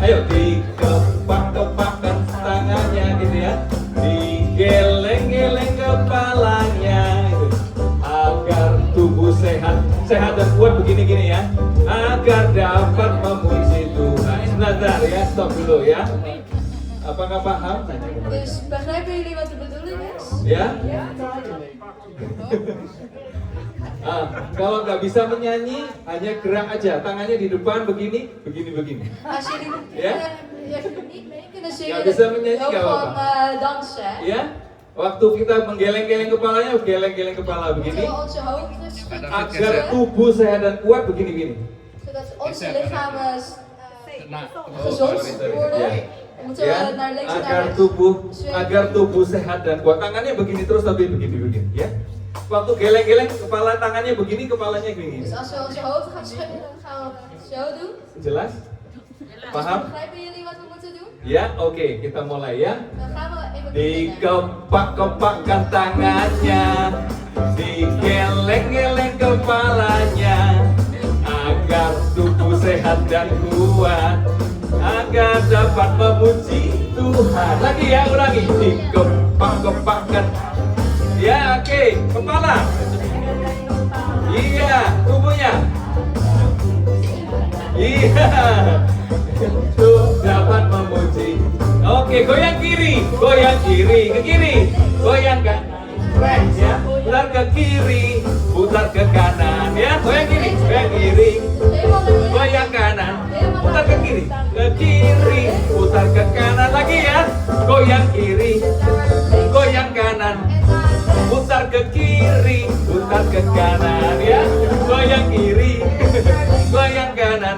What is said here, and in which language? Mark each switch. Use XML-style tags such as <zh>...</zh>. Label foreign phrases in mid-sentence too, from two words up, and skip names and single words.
<id>Ayo dikepak-kepakkan tangannya gitu ya. Digeleng-geleng kepalanya gitu. Agar tubuh sehat dan kuat begini-gini ya. Agar dapat memuji Tuhan. Sebentar ya, stop dulu ya. Apakah paham?</id> <nl>Dus begrijpen jullie wat de bedoeling is?</nl> <id>Ya? Kalau nggak bisa menyanyi, hanya gerak aja. Tangannya di depan begini, begini.</id> <nl>Als jullie Ja? niet mee kunnen Ja, zingen,</nl> <id>bisa menyanyi</id> <nl>ook</nl> <id>nggak</id> <nl>gewoon</nl> <id>apa-apa.</id> <nl>dansen.</nl> <id>Ya? Waktu kita menggeleng-geleng kepalanya, geleng-geleng kepala</id> <nl>Moeten</nl> <id>begini.</id> <nl>we onze hoofden schudden,</nl> <id>Agar tubuh sehat dan kuat begini-gini.</id> <nl>zodat onze lichamen gezond worden. Ja. Dan moeten</nl> <id>Ya,</id> <nl>we naar links en naar</nl> <id>agar</id> <nl>rechts.</nl> <id>tubuh sehat dan kuat. Tangannya begini terus tapi begini, ya. Waktu geleng-geleng kepala tangannya begini, kepalanya begini.</id> <nl>Dus als we onze hoofd gaan schudden, dan gaan we zo doen.</nl> <id>Jelas?</id> <nl>Dus</nl> <id>Paham?</id> <nl>begrijpen jullie wat we moeten doen?</nl> <id>Ya, oke, kita mulai ya.</id> <nl>Dan gaan we even beginnen.</nl> <id>Dikepak-kepakkan tangannya, digeleng-geleng kepalanya, agar tubuh sehat dan kuat, agar dapat memuji Tuhan. Lagi ya, ulangi. Dikepak-kepakkan. Ya, oke, kepala. Iya, tubuhnya. Iya. Tuh dapat memuji. Oke, goyang kiri, ke kiri, goyang kan, ya, putar ke kiri, putar ke kanan, ya, goyang kiri,</id> <nl>Helemaal naar beneden.</nl> <id>goyang kanan, putar ke kiri, putar ke kanan lagi ya, goyang kiri, goyang kanan, putar ke kiri, putar ke kanan, ya, goyang kiri, goyang kanan.</id>